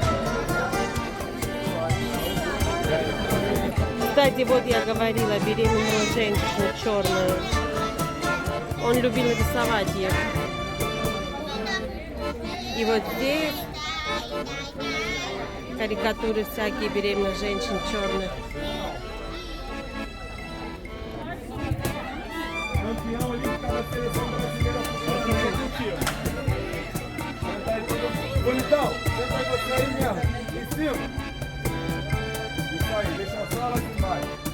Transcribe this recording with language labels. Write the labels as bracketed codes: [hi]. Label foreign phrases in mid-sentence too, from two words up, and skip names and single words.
[ru] Кстати, вот я говорила, беременную женщину черную. Он любил рисовать их. И вот здесь карикатуры всякие беременных женщин черных. [pt] Bonitão, senta aí você aí mesmo, em cima. Isso aí, deixa a sala aqui embaixo.